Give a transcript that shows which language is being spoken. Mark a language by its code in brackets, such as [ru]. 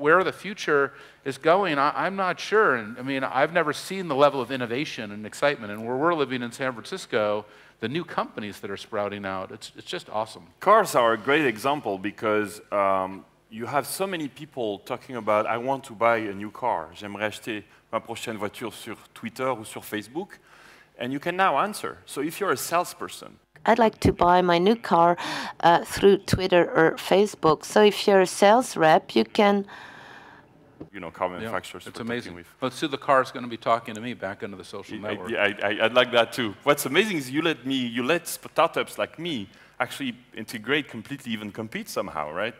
[en] Where the future is going, I'm not sure. And I mean, I've never seen the level of innovation and excitement. And where we're living in San Francisco, the new companies that are sprouting out, it's just awesome. Cars are a great example because you have so many people talking about, I want to buy a new car. [fr] J'aimerais acheter ma prochaine voiture sur Twitter ou sur Facebook. [en] And you can now answer. So if you're a salesperson, I'd like to buy my new car through Twitter or Facebook. So if you're a sales rep, you can... car manufacturers. It's amazing. Let's see, the car's going to be talking to me back into the social network. I'd like that too. What's amazing is you let startups like me actually integrate completely, even compete somehow, right?